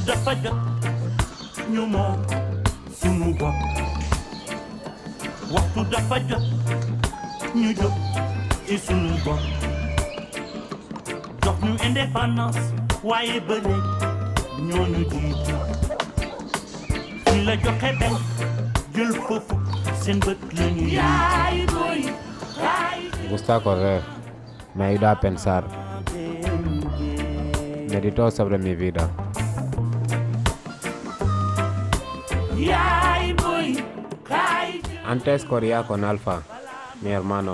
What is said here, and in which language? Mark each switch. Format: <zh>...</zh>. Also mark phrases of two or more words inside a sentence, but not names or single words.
<wo>dafa jot ñu moom sunu bopp waxtu dafa jot ñu jóg ci sunu bopp jox ñu indépendance waaye ba léegi ñoo ñu jiitu ñu la joxe benn jël foofu seen bët la ñu yaay boy.</wo> <es>Me gusta correr, me ayuda a pensar. Medito sobre mi vida. Antes corría con Alfa, mi hermano.</es>